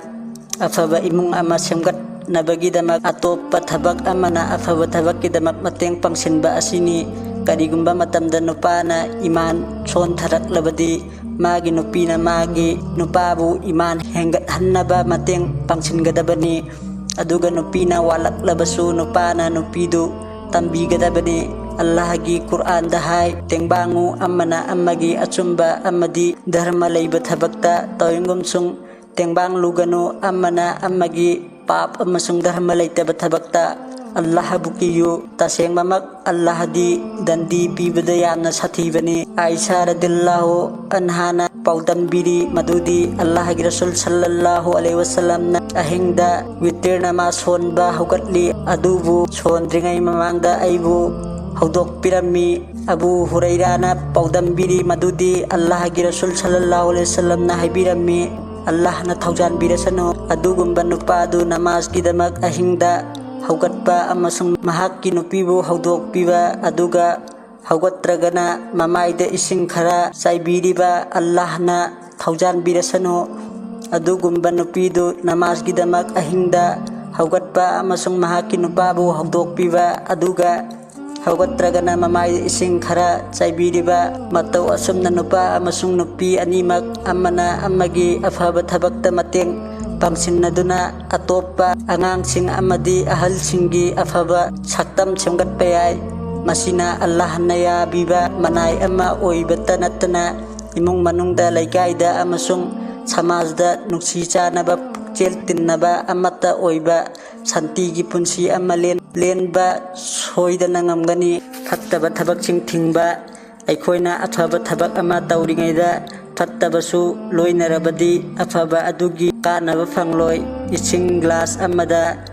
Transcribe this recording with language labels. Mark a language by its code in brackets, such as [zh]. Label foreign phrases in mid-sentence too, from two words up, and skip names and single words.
[mni] afaba imung ama semgatnabagidamak atoppa thabak amana afaba thabakkidamak mateng pangsinba asini karigumba matamda nupana iman sontaraklabadi magi nupina magi nupabu iman hengathannaba mateng pangsingadabani aduga nupina walaklabasu nupana nupidu tambigadabani Allahgi Quran dahai tengbangu amana amagi achumba amadi dharma leiba thabakta tawingumsung tengbang luganu amana amagi pap amasung dharma leitaba thabakta Allah bukiyu tasengmamak Allah di dandi pibada yamna sathibani Aisha [ar] رضي الله عنها [mni] paudambiri madudi Allah Rasul [ar] صلى الله عليه وسلم [mni] na ahingda witirna ma sonba hugatli adubu sondringai mamangda aibu hodok pirami Abu Hurairana paudambiri madudi Allah Rasul [ar] صلى الله عليه وسلم [mni] na haibirami Allah na thaujan birasano adugumba nupadu namaz gidamak ahingda haugatpa amasung mahakki nupibu haudok piba aduga haugatragana mamaida ising khara saibiriba Allah na thaujan birasano adugumba nupidu namaz gidamak ahingda haugatpa amasung mahakki nupabu haudok piba aduga haugatragana mamaida ising khara saibiriba matau asumna nupa amasung nupi animak amana amagi afaba thabakta mateng pangsinnaduna atopa angangsing amadi ahalsinggi afaba saktam semgatpa yai masina Allah na yabiba manay ama oibata natana imung manungda laikayda amasung samajda nuksichanaba pukchel tinnaba amata oiba santigi punsi ama lenba soidana ngamgani fattaba thabaksing thingba aikoina athaba thabak ama tawringaida fattabasu loinarabadi afaba adugi kanaba fangloi ising glass amada